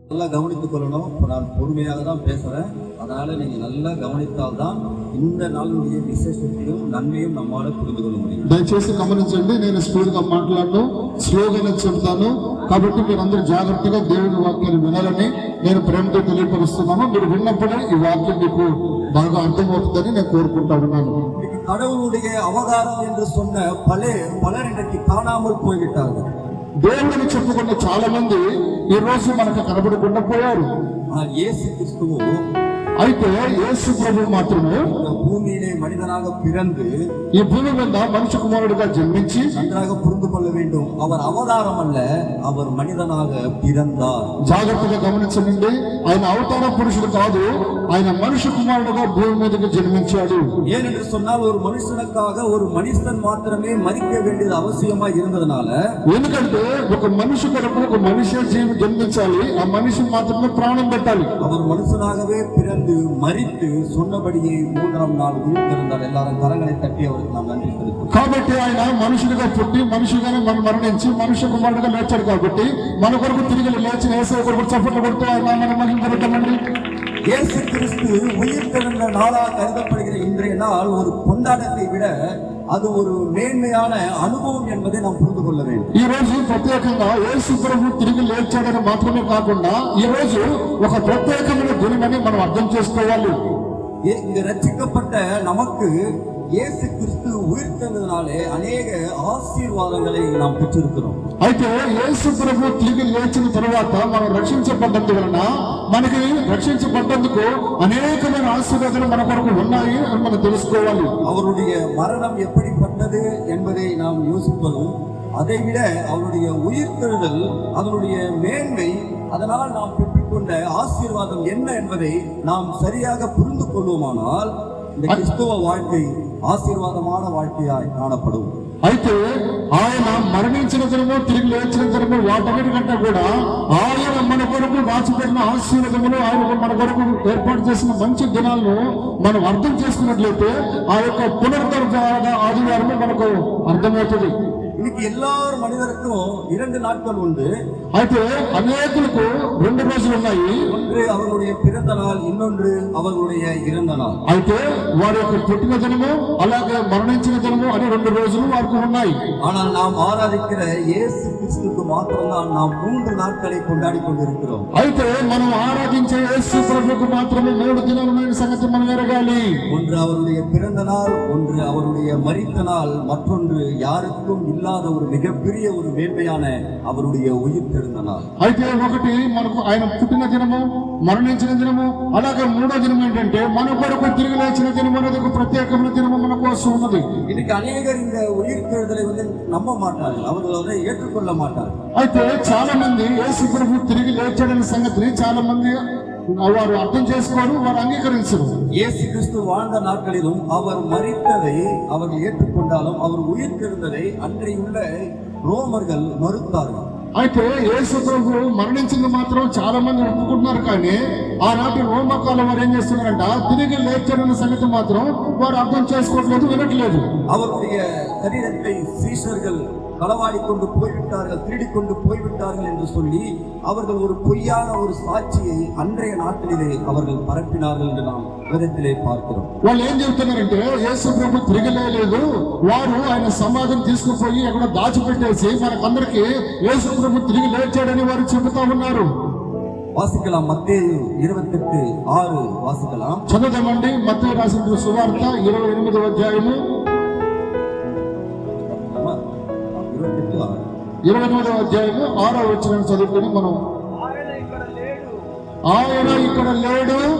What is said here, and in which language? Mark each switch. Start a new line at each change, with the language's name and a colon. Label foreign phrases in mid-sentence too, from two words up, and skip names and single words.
Tamil: கவனித்துக் கொள்ளணும். இப்போ நான் பொறுமையாக தான் பேசுகிறேன், அதனால் நீங்கள் நல்லா கவனித்தால்தான் இந்த நாளுடைய விசேஷத்தையும் நன்மையும் நம்மளால புரிந்து கொள்ள முடியும்.
Telugu: దయచేసి గమనించండి, నేను స్పీడ్గా మాట్లాడను, స్లోగానే చెప్తాను. కాబట్టి మీరందరూ జాగ్రత్తగా దేవుని వాక్యాన్ని వినాలని నేను ప్రేమతో తెలియపరుస్తున్నాను. మీరు విన్నప్పుడే ఈ వాక్యం మీకు బాగా అర్థమవుతుందని నేను కోరుకుంటా ఉన్నాను.
Tamil: கடவுளுடைய அவதாரம் என்று சொன்ன பலர் இன்றைக்கு காணாமல் போய்விட்டார்கள்.
Telugu: దేవుడిని చెప్పుకున్న చాలా మంది ఈ రోజు మనకు కనబడకుండా పోయారు.
Tamil: இயேசு கிறிஸ்துவோ
Telugu: అయితే యేసు ప్రభు మాత్రమే
Tamil: பூமியிலே மனிதனாக பிறந்து
Telugu: ఈ భూమి మీద మనిషి కుమారుడిగా జన్మించి
Tamil: நன்றாக புரிந்து கொள்ள வேண்டும், அவர் அவதாரம் அல்ல, அவர் மனிதனாக பிறந்தார்.
Telugu: జాగ్రత్తగా గమనించండి, ఆయన అవతార పురుషుడు కాదు, ఆయన మనిషి కుమారుడుగా భూమి మీదకి జన్మించాడు.
Tamil: ஏனென்று சொன்னால் ஒரு மனுஷனுக்காக ஒரு மனுஷன் மாத்திரமே மரிக்க வேண்டியது அவசியமா இருந்ததுனால,
Telugu: ఎందుకంటే ఒక మనిషి కొరకు ఒక మనిషి జీవి జన్మించాలి, ఆ మనిషి మాత్రమే ప్రాణం పెట్టాలి.
Tamil: அவர் மனுஷனாகவே பிறந்து மரித்து சொன்னபடியே மூன்றாம் நாள் உயிர்த்தெழுந்தார். எல்லாரும் கரங்களை தட்டி அவருக்கு நாம் நன்றி செலுத்துவோம்.
Telugu: కాబట్టి ఆయన మనుషుడిగా పుట్టి మనిషిగానే మరణించి మనుష్య కుమారుడుగా లేచాడు. కాబట్టి మన కొరకు తిరిగి లేచిన యేసు కొరకు చప్పట్లు కొడుతూ ఆయన నామాన్ని మహిమపరచండి.
Tamil: இயேசு கிறிஸ்து உயிர்த்தெழுந்த நாளாக கருதப்படுகிற இன்றைய நாள் ஒரு கொண்டாட்டத்தை விட அது ஒரு மேன்மையான அனுபవం என்பதை நாம் புரிந்து கொள்ள வேண்டும்.
Telugu: ఈ రోజు ప్రత్యేకంగా యేసు ప్రభు తిరిగి లేచాడని మాత్రమే కాకుండా ఈ రోజు ఒక ప్రత్యేకమైన దినమని మనం అర్థం చేసుకోవాలి.
Tamil: இங்க ரட்சிக்கப்பட்ட நமக்கு இயேசு கிறிஸ்து உயிர்த்தெழுந்ததினாலே அநேக ஆசீர்வாதங்களை நாம் பெற்றிருக்கிறோம்.
Telugu: అయితే యేసు ప్రభు తిరిగి లేచిన తరువాత మనం రక్షించబడ్డందు వలన మనకి రక్షించబడ్డందుకు అనేకమైన ఆశీర్వాదాలు మన కొరకు ఉన్నాయి అని మనం తెలుసుకోవాలి.
Tamil: அவருடைய மரணம் எப்படிப்பட்டது என்பதை நாம் யோசிப்பதும், அதைவிட அவருடைய உயிர்த்தெழுதல் அதனுடைய மேன்மை, அதனால் நாம் பெற்றுக்கொண்ட ஆசீர்வாதம் என்ன என்பதை நாம் சரியாக புரிந்து கொள்வோமானால் இந்த கிறிஸ்துவ வாழ்க்கை ఆశీర్వాదமான வாழ்க்கையாய் காணப்படும்.
Telugu: అయితే ఆయన మరణించిన దినము తిరిగి లేచిన దినము వాటన్నిటికంటే కూడా ఆయన మన కొరకు రాసిపెట్టిన ఆశీర్వాదములు, ఆయన మన కొరకు ఏర్పాటు చేసిన మంచి దినాలను మనం అర్థం చేసుకున్నట్లయితే ఆ యొక్క పునరుద్ధరణ ఆదివారము మనకు అర్థమవుతుంది.
Tamil: இன்னைக்கு எல்லார் மனிதருக்கும் 2 நாட்கள் உண்டு.
Telugu: అయితే అనేకులకు 2 రోజులు ఉన్నాయి.
Tamil: ஒன்று அவர்களுடைய பிறந்த நாள், இன்னொன்று அவர்களுடைய இறந்த நாள்.
Telugu: అయితే వారి యొక్క పుట్టిన దినము అలాగే మరణించిన దినము అని 2 రోజులు వారికి ఉన్నాయి.
Tamil: ஆனால் நாம் ஆராதிக்கிற இயேசு கிறிஸ்துவுக்கு மாத்திரம்தான் நாம் 3 நாட்களை கொண்டாடி கொண்டிருக்கிறோம்.
Telugu: అయితే మనం ఆరాధించే యేసు ప్రభువుకు మాత్రమే 3 దినాలు ఉన్న సంగతి మనం ఎరగాలి.
Tamil: ஒன்று அவருடைய பிறந்த நாள், ஒன்று அவருடைய மரித்த நாள், மற்றொன்று யாருக்கும் இல்லாத ஒரு மிகப்பெரிய ஒரு மேன்மையான அவருடைய உயிர்த்தெழுந்த நாள்.
Telugu: అయితే ఒకటి మనకు ఆయన పుట్టిన దినము, మరణించిన దినము, అలాగే 3వ దినం ఏంటంటే మన కొరకు తిరిగి లేచిన దినం అనేది ఒక ప్రత్యేకమైన దినము మన కోసం ఉన్నది.
Tamil: இன்னைக்கு அநேகர் இந்த உயிர்த்தெழுதலை நம்ப மாட்டார்கள், அவர்கள் அதை ஏற்றுக்கொள்ள மாட்டார்கள்.
Telugu: అయితే చాలా మంది యేసు ప్రభు తిరిగి లేచాడనే సంగతిని చాలా మంది వారు అర్థం చేసుకోరు, వారు అంగీకరించరు.
Tamil: இயேசு கிறிஸ்து வாழ்ந்த நாட்களிலும் அவர் மரித்ததை அவர்கள் ஏற்றுக்கொண்டாலும் அவர் உயிர்த்தெழுந்ததை அன்றையுள்ள ரோமர்கள் மறுத்தார்கள்.
Telugu: అయితే యేసు ప్రభు మరణించింది మాత్రం చాలా మంది ఒప్పుకుంటున్నారు, కానీ ఆనాటి రోమకాలం వారు ఏం చేస్తున్నారంట, తిరిగి లేచాడన్న సంగతి మాత్రం వారు అర్థం చేసుకోవట్లేదు, వినట్లేదు.
Tamil: அவருடைய சரீரத்தை சீஷர்கள் களவாடி கொண்டு போய்விட்டார்கள், திருடிக் கொண்டு போய்விட்டார்கள் என்று சொல்லி அவர்கள் ஒரு பொய்யான ஒரு சாட்சியை அன்றைய நாட்டிலே அவர்கள் பரப்பினார்கள் என்று நாம் வேதத்திலே பார்க்கிறோம்.
Telugu: వాళ్ళు ఏం చెబుతున్నారంటే యేసు ప్రభు తిరిగి లేదు, వారు ఆయన సమాధిని తీసుకుపోయి అక్కడ దాచిపెట్టేసి మనకందరికి యేసు ప్రభు తిరిగి లేచాడని వారు చెబుతా ఉన్నారు.
Tamil: వాసికలాం మత్తయి 28:6 వాసికలాం.
Telugu: చదువుదామండి. మత్తయి రాసిన సువార్త 28వ అధ్యాయము 28వ అధ్యాయము 6వ వచనం చదువుకొని మనం ఆయన ఇక్కడ లేడు,